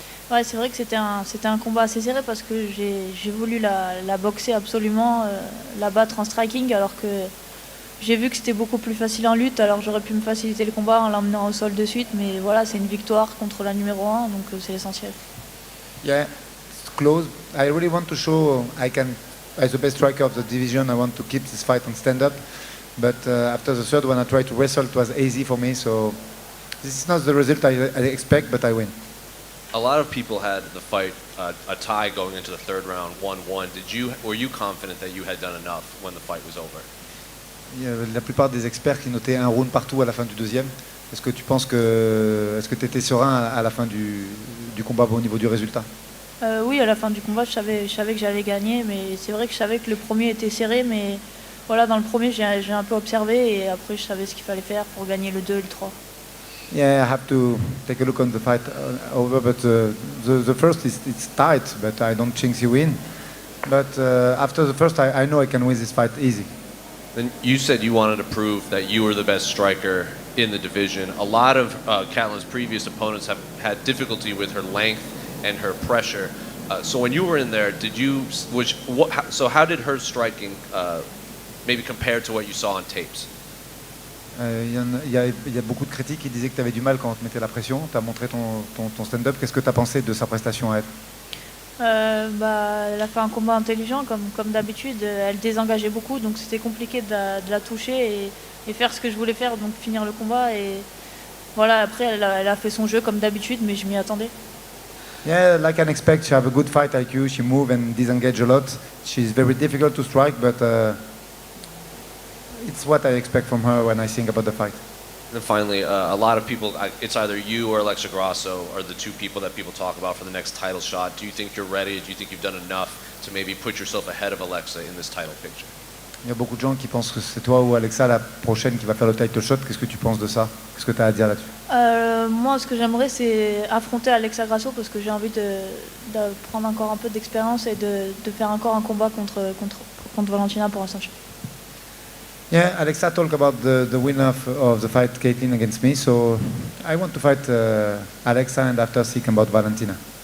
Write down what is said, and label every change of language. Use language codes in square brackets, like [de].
[fr] Ouais, c'est vrai que c'était un combat assez serré parce que j'ai voulu la boxer absolument, la battre en striking, alors que j'ai vu que c'était beaucoup plus facile en lutte, alors j'aurais pu me faciliter le combat en l'emmenant au sol de suite, mais voilà, c'est une victoire contre la numéro 1, donc c'est l'essentiel. [en] Yeah, it's close. I really want to show I can, as the best striker of the division, I want to keep this fight on stand-up. But after the third one, I tried to wrestle. It was easy for me, so this is not the result I expect, but I win. A lot of people had the fight a tie going into the third round, 1-1. Were you confident that you had done enough when the fight was over? [fr] Il y a la plupart des experts qui notaient un round partout à la fin du deuxième. Est-ce que tu étais serein à la fin du combat au niveau du résultat? Oui, à la fin du combat, je savais que j'allais gagner, mais c'est vrai que je savais que le premier était serré, mais voilà, dans le premier, j'ai un peu observé et après, je savais ce qu'il fallait faire pour gagner le 2 et le 3. [en] Yeah, I have to take a look on the fight over, but the first it's tight, but I don't think he win. But after the first, I know I can win this fight easy. Then you said you wanted to prove that you were the best striker in the division. A lot of Katlyn's previous opponents have had difficulty with her length and her pressure. So when you were in there, how did her striking maybe compare to what you saw on tapes? [fr] Il y a beaucoup de critiques qui disaient que tu avais du mal quand on te mettait la pression. Tu as montré ton stand-up. Qu'est-ce que tu as pensé de sa prestation à elle? Elle a fait un combat intelligent comme d'habitude. Elle désengageait beaucoup, donc c'était compliqué de la toucher et faire ce que je voulais faire, donc finir le combat. Et voilà, après elle a fait son jeu comme d'habitude, mais je m'y attendais. [en] Yeah, like I expect, she have a good fight IQ. She move and disengage a lot. She's very difficult to strike, but it's what I expect from her when I think about the fight. And then finally, a lot of people, it's either you or Alexa Grasso are the two people that people talk about for the next title shot. Do you think you're ready? Do you think you've done enough to maybe put yourself ahead of Alexa in this title picture? [fr] Il y a beaucoup de gens qui pensent que c'est toi ou Alexa la prochaine qui va faire le title shot. Qu'est-ce que tu penses de ça? Qu'est-ce que tu as à dire là-dessus? Moi, ce que j'aimerais, c'est affronter Alexa Grasso parce que j'ai envie de prendre encore un peu d'expérience et de faire encore un combat contre Valentina pour un ceinture. [en] Yeah, Alexa talked about the winner of the fight, Katlyn, against me. So I want to fight Alexa and after think about Valentina.